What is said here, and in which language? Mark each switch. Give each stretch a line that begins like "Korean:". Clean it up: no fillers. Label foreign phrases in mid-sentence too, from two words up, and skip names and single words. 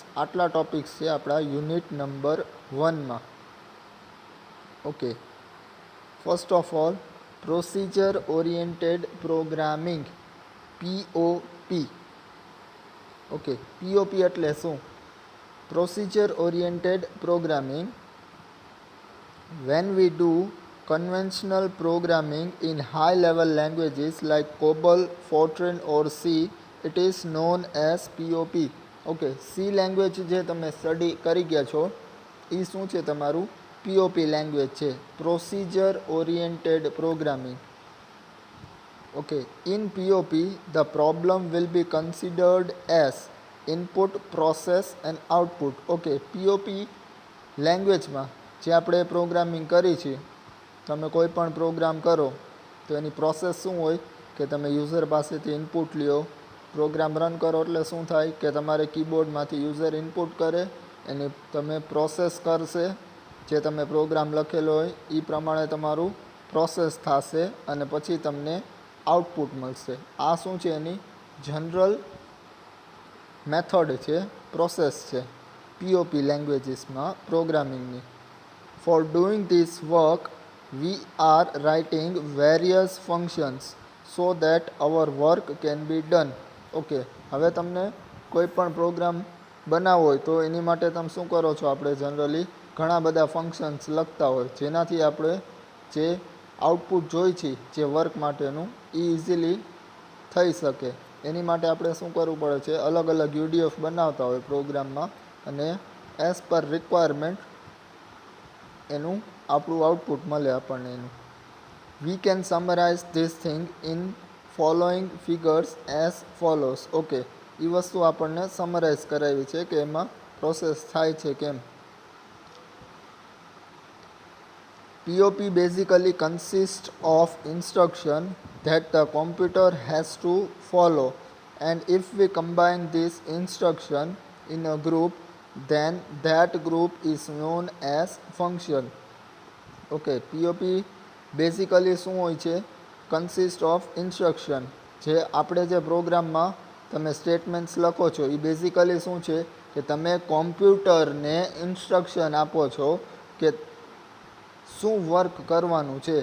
Gujarati: આટલા ટોપિક્સ છે આપણા
English: unit number
Gujarati: 1માં.
English: Okay, first of all procedure oriented programming, POP. Okay, POP
Gujarati: એટલે શું?
English: procedure oriented programming. When we do conventional programming in high-level languages like COBOL, Fortran or C, it is known as POP.
Gujarati: ઓકે,
English: C language
Gujarati: જે તમે સ્ટડી કરી ગયા છો એ શું છે?
English: તમારું POP language છે, procedure oriented programming. Okay, in POP, the problem will be considered as input, process and output. Okay, POP language
Gujarati: જે આપણે પ્રોગ્રામિંગ કરી છે, તમે કોઈ પણ પ્રોગ્રામ કરો તો એની પ્રોસેસ શું હોય કે તમે યુઝર પાસેથી ઇનપુટ લ્યો,
English: program run
Gujarati: કરો એટલે શું થાય કે તમારે કીબોર્ડમાંથી
English: user input
Gujarati: કરે, એની તમે પ્રોસેસ કરશે, જે તમે પ્રોગ્રામ લખેલો હોય એ પ્રમાણે તમારું પ્રોસેસ થશે અને પછી તમને આઉટપુટ મળશે. આ શું છે? એની
English: general method
Gujarati: છે, પ્રોસેસ છે POP લેંગ્વેજીસમાં પ્રોગ્રામિંગની.
English: For doing this work, we are writing various functions so that our work can be done.
Gujarati: ઓકે, હવે તમને કોઈ પણ પ્રોગ્રામ બનાવવો હોય તો એની માટે તમે શું કરો છો? આપણે જનરલી ઘણા બધા ફંક્શન્સ લખતા હોય, જેનાથી આપણે જે આઉટપુટ જોઈ છે જે વર્ક માટેનું એ ઇઝીલી થઈ શકે. એની માટે આપણે શું કરવું પડે છે? અલગ અલગ UDF બનાવતા હોય પ્રોગ્રામમાં અને
English: as per requirement
Gujarati: એનું આપણું આઉટપુટ મળે આપણને એનું.
English: We can summarize this thing in following figures as follows.
Gujarati: ઓકે, એ વસ્તુ આપણને સમરાઇઝ કરાવી છે કે એમાં પ્રોસેસ થાય છે કેમ.
English: POP basically consists of instruction that the computer has to follow, and if we combine this instruction in a group, then that group is known as function. Okay, POP basically
Gujarati: શું હોય છે?
English: consist of instruction.
Gujarati: જે આપણે જે પ્રોગ્રામમાં તમે સ્ટેટમેન્ટ્સ લખો છો એ બેઝિકલી શું છે કે તમે કોમ્પ્યુટરને ઇન્સ્ટ્રક્શન આપો છો કે શું વર્ક કરવાનું છે.